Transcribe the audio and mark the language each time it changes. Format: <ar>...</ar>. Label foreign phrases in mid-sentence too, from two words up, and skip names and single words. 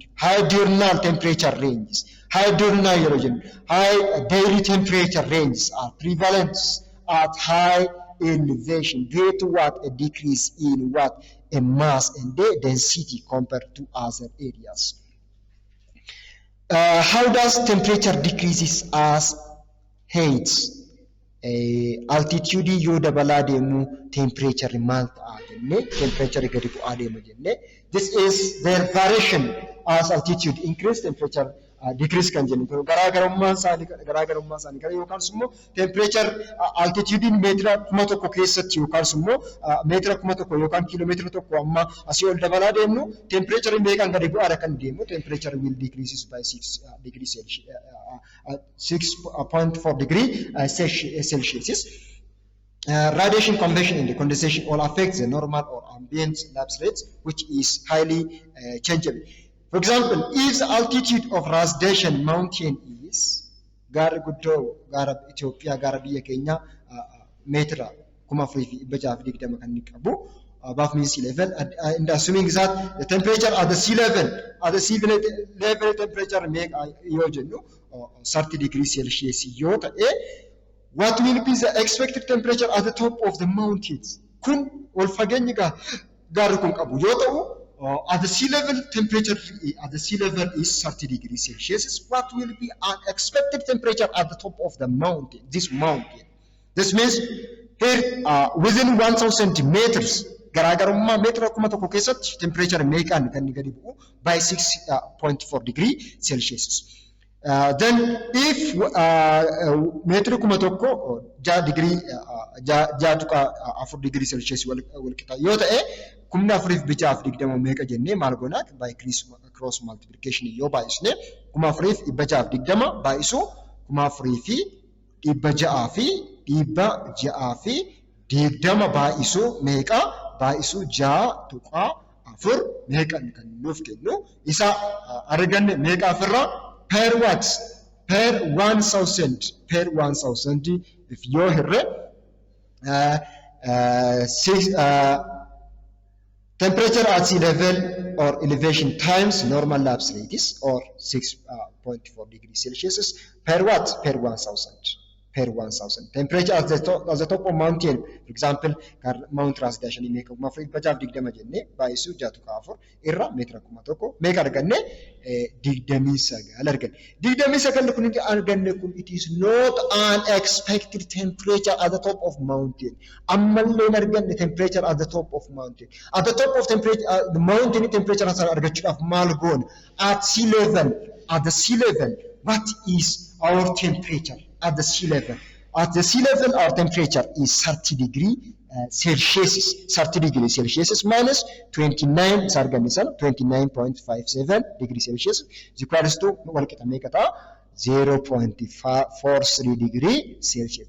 <en>High diurnal temperature ranges, high daily temperature ranges are prevalent at high elevation due to a decrease in a mass and density compared to other areas. How does temperature decreases as heights?</en> <om>Altitude yoo dabalaa deemu temperature maal ta'a jenne temperature gadi bu'aa deema jenne.</om> <en>This is their variation as altitude increase temperature decrease</en> <om>kan jennu garaagarummaan isaanii kana yookaan immoo</om> <en>temperature altitude</en> <om>meetira 1000 keessatti yookaan immoo meetira 1000 yookaan kiiloomeetira 1 amma asii ol dabalaa deemnu temperature meeqaan gadi bu'aadha kan deemu</om> <en>temperature will decreases by 6 degrees Celsius 6.4 degree Celsius. Radiation convection and condensation all affect the normal or ambient lapse rates, which is highly changeable. For example, if the altitude of Rasdashan mountain is</en> <om>gaara guddoo gaara Itoophiyaa gaara biyya keenya meetira 4,620 kan qabu</om> <en>above mean sea level and assuming that the temperature at the sea level temperature make</en> <om>yoo jennu</om> <en>30 degrees Celsius</en> <om>yoo ta'e</om> <en>what will be the expected temperature at the top of the mountains?</en> <om>Kun wal fageenyi gaarri kun qabu yoo ta'u</om> <en>at the sea level temperature at the sea level is 30 degrees Celsius. What will be an expected temperature at the top of the mountain? This mountain. This means here within 1,000 meters.</en> <om>Garaagarummaa meetira 1,000 keessatti temperature meeqaan kan gadi bu'u</om> <en>by 6.4 degree Celsius.</en> <om>Then if meetira 1,000</om> <en>6 degree 4 degree Celsius</en> <om>wal qixa yoo ta'e 4,620 meeqa jennee maal goonaa</om> <en>by cross multiplication</en> <om>yoo baay'isne 4,620 baay'isu 4,620 baay'isu meeqa baay'isu 6.4 meeqan kan nuuf kennu isa arganne meeqa ofirraa</om> <en>per what per 1,000 if</en> <om>yoo hirre</om> <en>temperature at sea level or elevation times normal lapse rate is or 6.4 degrees Celsius per what per 1,000 temperature at the top of mountain for example Mount Rasdashan</en> <om>meeqa 4,620 jenne baay'isu 6.4 irra meetira</om> <en>1,000</en> <om>meeqa arganne 29 arganne 29 kun arganne</om> <en>kun it is not an expected temperature at the top of mountain</en> <om>ammallee arganne</om> <en>temperature at the top of mountain at the top of temperature the mountain temperature</en> <om>san argachuudhaaf maal goon</om> <en>at the sea level what is our temperature at the sea level? At the sea level, our temperature is 30 degree Celsius. 30 degree Celsius minus 29.57 degree Celsius is equals to 0.43 degree Celsius.</en>